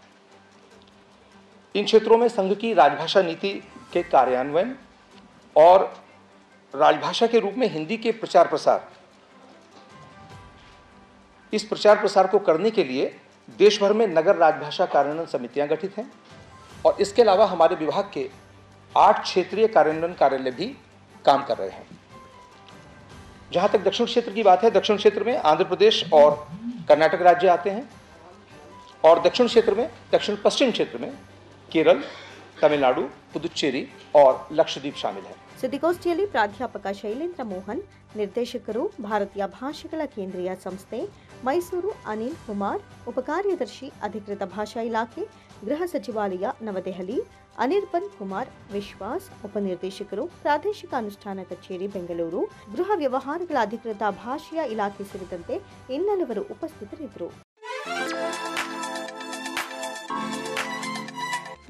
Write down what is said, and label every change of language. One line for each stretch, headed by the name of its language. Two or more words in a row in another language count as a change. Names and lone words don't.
Hindi: इन क्षेत्रों में संघ की राजभाषा नीति के कार्यान्वयन और राजभाषा के रूप में हिंदी के प्रचार प्रसार, इस प्रचार प्रसार को करने के लिए देश भर में नगर राजभाषा कार्यान्वयन समितियां गठित हैं और इसके अलावा हमारे विभाग के 8 क्षेत्रीय कार्यान्वयन कार्यालय भी काम कर रहे हैं। जहां तक दक्षिण क्षेत्र की बात है, दक्षिण क्षेत्र में आंध्र प्रदेश और कर्नाटक राज्य आते हैं और दक्षिण क्षेत्र में, दक्षिण पश्चिम क्षेत्र में केरल, तमिलनाडु, पुदुचेरी और लक्षद्वीप शामिल है।
Kannada: ಸುದ್ದಿಗೋಷ್ಠಿಯಲ್ಲಿ ಪ್ರಾಧ್ಯಾಪಕ ಶೈಲೇಂದ್ರ ಮೋಹನ್, ನಿರ್ದೇಶಕರು ಭಾರತೀಯ ಭಾಷೆಗಳ ಕೇಂದ್ರೀಯ ಸಂಸ್ಥೆ ಮೈಸೂರು ಅನಿಲ್ ಕುಮಾರ್, ಉಪಕಾರ್ಯದರ್ಶಿ ಅಧಿಕೃತ ಭಾಷಾ ಇಲಾಖೆ ಗೃಹ ಸಚಿವಾಲಯ ನವದೆಹಲಿ ಅನಿರ್ಬನ್ ಕುಮಾರ್ ವಿಶ್ವಾಸ್, ಉಪನಿರ್ದೇಶಕರು ಪ್ರಾದೇಶಿಕ ಅನುಷ್ಠಾನ ಕಚೇರಿ ಬೆಂಗಳೂರು, ಗೃಹ ವ್ಯವಹಾರಗಳ ಅಧಿಕೃತ ಭಾಷೆಯ ಇಲಾಖೆ ಸೇರಿದಂತೆ ಇನ್ನೆಲ್ಲವರು ಉಪಸ್ಥಿತರಿದ್ದರು.